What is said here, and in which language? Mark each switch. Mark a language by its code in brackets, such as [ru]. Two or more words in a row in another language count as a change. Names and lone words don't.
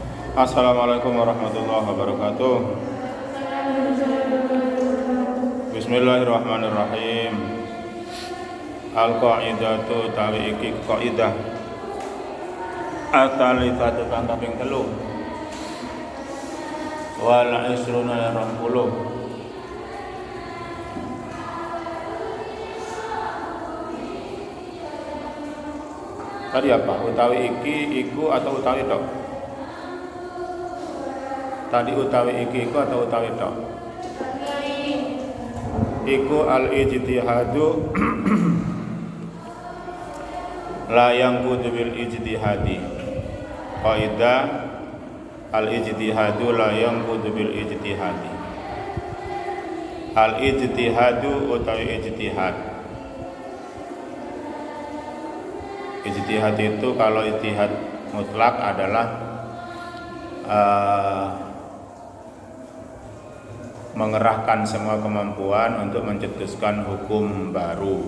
[ar] السلام عليكم ورحمة الله وبركاته. بسم الله الرحمن الرحيم. [jv] Al-qaidatu tawi iki kaidah at-talifatu kang kaping 3 [ar] والعشرون [jv] 20. [id] Tadi apa? [jv] Utawi iki, iku atau utawi tok? Tadi utawi iki, iku atau utawi tok? [ar] Iku الاجتهاد لا ينقض بالاجتهاد. قاعدة الاجتهاد لا ينقض بالاجتهاد. [jv] Al-ijtihadu utawi ijtihad. [id] Ijtihad itu kalau ijtihad mutlak adalah mengerahkan semua kemampuan untuk mencetuskan hukum baru.